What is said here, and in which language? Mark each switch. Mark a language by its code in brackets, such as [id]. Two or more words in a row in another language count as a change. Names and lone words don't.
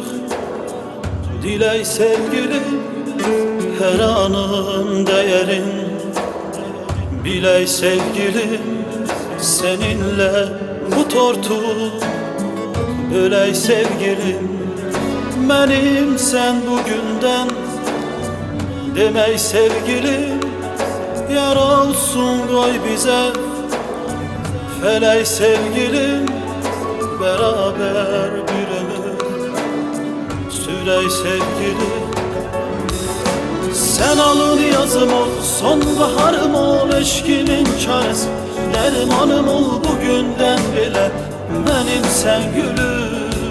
[az] Dilək sevgili hər anın dəyərin, bilək sevgilim seninlə bu tortu bölək sevgilim. Mənim sən bugündən demək sevgilim. [tr] Yar olsun koy bize felek sevgilim, beraber bir ömür sürey sevgilim. Sen alın yazım ol, sonbaharım ol, eşkimin çaresi, dermanım ol bugünden bile benim sen gülüm.